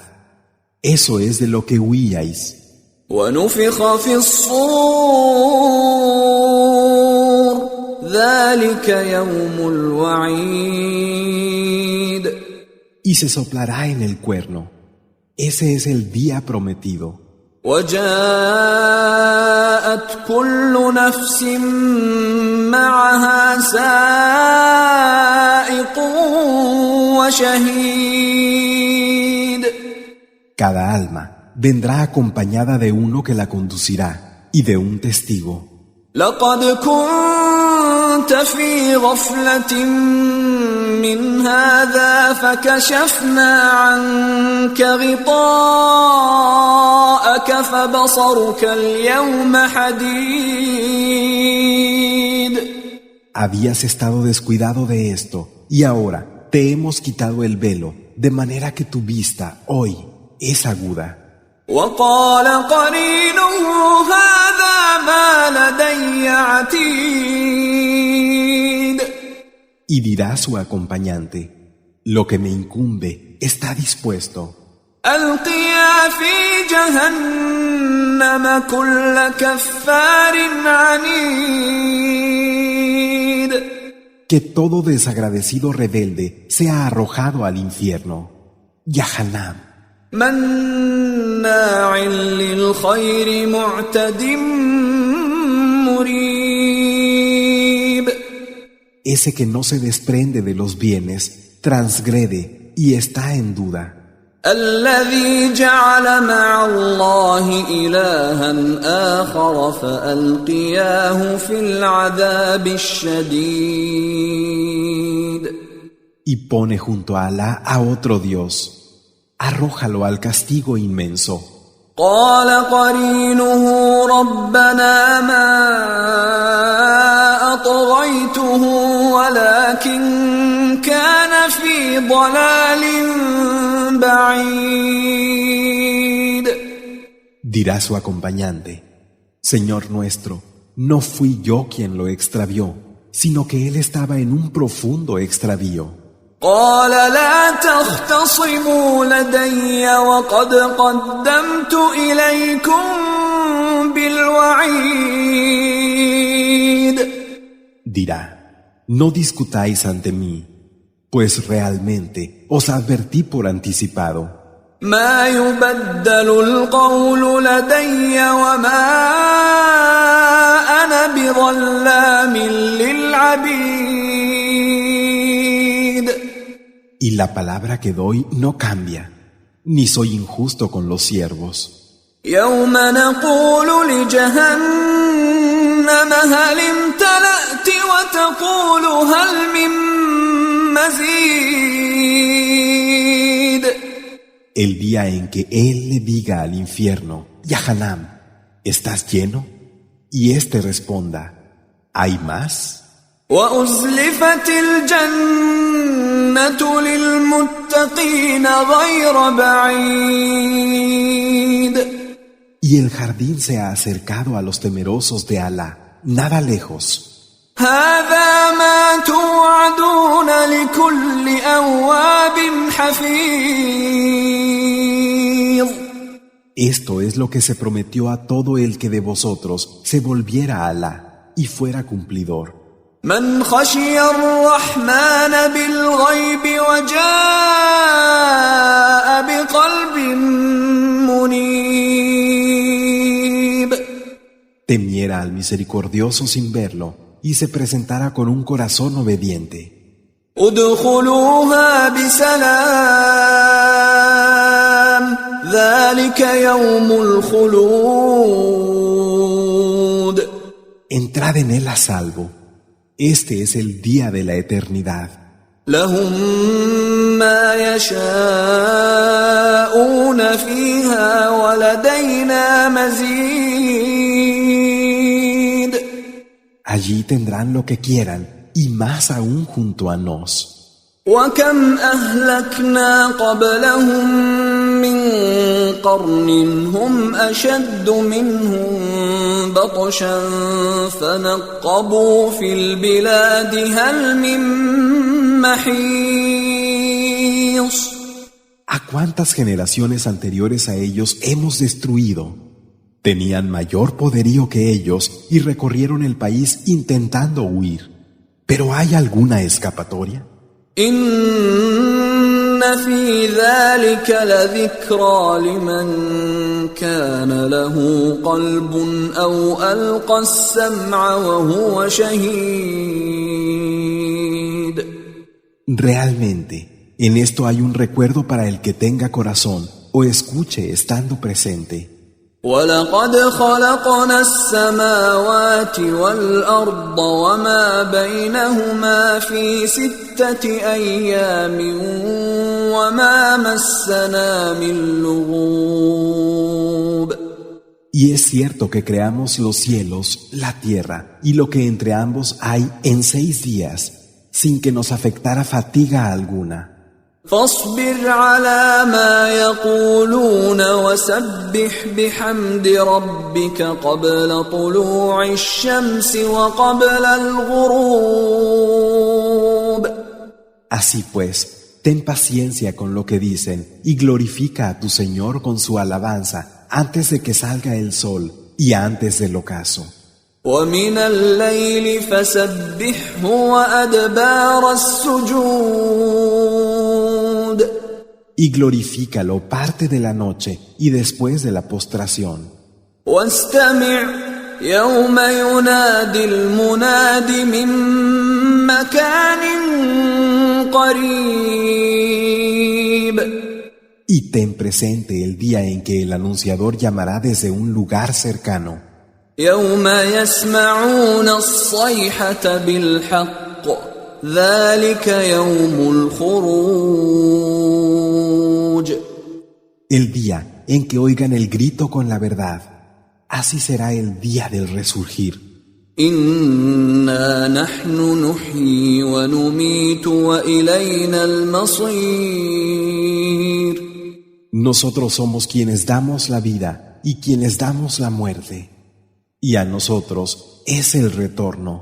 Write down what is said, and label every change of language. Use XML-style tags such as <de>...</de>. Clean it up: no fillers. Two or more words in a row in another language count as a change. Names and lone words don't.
<es>Eso es de lo que huíais.</es> <ar>وَنُفِخَ فِي الصُّورِ ذَلِكَ يَوْمُ الْوَعِيدِ.</ar> <es>Y se soplará en el cuerno. Ese es el día prometido.</es> <ar>وَجَاءَتْ كُلُّ نَفْسٍ مَّعَهَا سَائِقٌ وَشَهِيدٌ.</ar> <es>Cada alma vendrá acompañada de uno que la conducirá y de un testigo.</es> <ar>لَقَدْ كُنتَ فِي غَفْلَةٍ مِّنْ هَذَا فَكَشَفْنَا عَنكَ غِطَاءَكَ فَبَصَرُكَ الْيَوْمَ حَدِيدٌ.</ar> <es>Habías estado descuidado de esto y ahora te hemos quitado el velo, de manera que tu vista hoy es aguda.</es> <ar>وَقَالَ قَرِينُهُ هَذَا مَا لَدَيَّ عَتِيدٌ.</ar> <es>Y dirá su acompañante, lo que me incumbe está dispuesto.</es> <ar>أَلْقِيَا فِي جَهَنَّمَ كُلَّ كَفَّارٍ عَنِيدٍ.</ar> <es>Que todo desagradecido rebelde sea arrojado al infierno. Yahanam.</es> <ar>مَنَّاعٍ لِلْخَيْرِ مُعْتَدٍ مُرِيبٍ.</ar> <es>Ese que no se desprende de los bienes, transgrede y está en duda.</es> <ar>الذي جعل مع الله إلها آخر فألقياه في العذاب الشديد.</ar> <es>Y pone junto a Alá a otro Dios. Arrójalo al castigo inmenso.</es> <ar>قال قرينه ربنا ما أطغيته ولكن كان في ضلال بعيد.</ar> <es>Dirá su acompañante, Señor nuestro, no fui yo quien lo extravió, sino que él estaba en un profundo extravío.</es> <ar>قال لا تختصموا لدي وقد قدمت إليكم بالوعيد.</ar> <es>Dirá, no discutáis ante mí, pues realmente os advertí por anticipado.</es> <ar>ما يبدل القول لدي وما أنا بظلام للعبيد.</ar> <es>Y la palabra que doy no cambia, ni soy injusto con los siervos.</es> <ar>يوم نقول لجهنم هل امتلأت وتقول هل من مزيد.</ar> <es>el día en que Él le diga al infierno, Yahanam, ¿estás lleno? Y éste responda, ¿hay más?</es> <ar>وأزلفت الجنة للمتقين غير بعيد</ar> <es>Y el jardín se ha acercado a los temerosos de Alá, nada lejos.</es> <ar>هذا ما توعدون لكل أواب حفيظ</ar> <es>Esto es lo que se prometió a todo el que de vosotros se volviera a Alá y fuera cumplidor.</es> <ar>من خشي الرحمن بالغيب وجاء بقلب منيب</ar> <es>Temiera al misericordioso sin verlo y se presentara con un corazón obediente.</es> <ar>ادخلوها بسلام ذلك يوم الخلود</ar> <es>Entrad en él a salvo. Este es el día de la eternidad.</es> <ar>لهم ما يشاءون فيها ولدينا مزيد</ar> <es>Allí tendrán lo que quieran y más aún junto a nos.</es> <ar>وكم أهلكنا قبلهم من قرن هم أشد منهم بطشا فنقبوا في البلاد هل من محيص</ar> <es>¿A cuántas generaciones anteriores a ellos hemos destruido? Tenían mayor poderío que ellos y recorrieron el país intentando huir. ¿Pero hay alguna escapatoria?</es> <ar>إن في ذلك لذكرى لمن كان له قلب أو ألقى السمع وهو شهيد</ar> <es>Realmente, en esto hay un recuerdo para el que tenga corazón o escuche estando presente.</es> <ar>ولقد خلقنا السماوات والأرض وما بينهما في 6 أيام وما مسنا من لغوب</ar> <es>Y es cierto que creamos los cielos, la tierra y lo que entre ambos hay en 6 días, sin que nos afectara fatiga alguna.</es> <ar>فاصبر على ما يقولون وسبح بحمد ربك قبل طلوع الشمس وقبل الغروب</ar> <es>Así pues, ten paciencia con lo que dicen y glorifica a tu Señor con su alabanza antes de que salga el sol y antes del ocaso.</es> <ar>ومن الليل فسبحه وأدبار السجود</ar> <es>Y glorifícalo parte de la noche y después de la postración.</es> <ar>واستمع يوم ينادي المناد من مكان قريب</ar> <es>Y ten presente el día en que el anunciador llamará desde un lugar cercano.</es> <ar>يوم يسمعون الصيحة بالحق ذلك يوم الخروج</ar> <es>El día en que oigan el grito con la verdad, así será el día del resurgir.</es> <ar>إنا نحن نحيي ونميت وإلينا المصير</ar> <es>Nosotros somos quienes damos la vida y quienes damos la muerte. Y a nosotros es el retorno.</es>